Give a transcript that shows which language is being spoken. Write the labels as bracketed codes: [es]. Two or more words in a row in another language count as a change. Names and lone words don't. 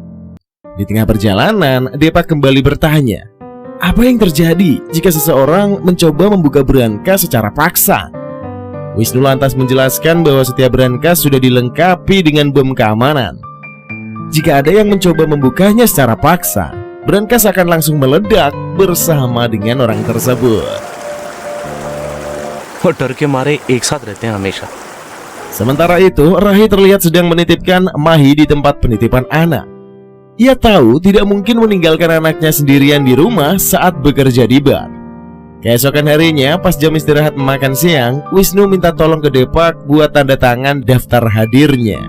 [id] Di tengah perjalanan, Depak kembali bertanya, apa yang terjadi jika seseorang mencoba membuka berangkas secara paksa? Wisnu lantas menjelaskan bahwa setiap berangkas sudah dilengkapi dengan bom keamanan. Jika ada yang mencoba membukanya secara paksa, berangkas akan langsung meledak bersama dengan orang tersebut. [hi] वो डर के मारे एक साथ रहते हैं हमेशा. [id] Sementara itu, Rahi terlihat sedang menitipkan Mahi di tempat penitipan anak. Ia tahu tidak mungkin meninggalkan anaknya sendirian di rumah saat bekerja di bar. Keesokan harinya, pas jam istirahat makan siang, Wisnu minta tolong ke Depak buat tanda tangan daftar hadirnya.